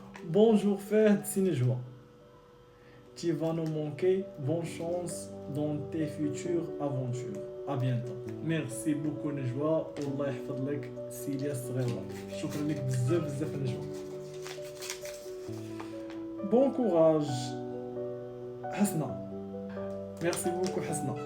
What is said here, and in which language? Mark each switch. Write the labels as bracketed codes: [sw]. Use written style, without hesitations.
[fr] Bonjour Fahd, c'est Nejwa. Tu vas nous manquer. Bonne chance dans tes futures aventures. À bientôt. Merci beaucoup Nejwa. [ar] والله يحفظ لك سيدي الصغيرة. شكرا لك بزاف نجوى. [fr] Bon courage حسنة. Merci beaucoup حسنة.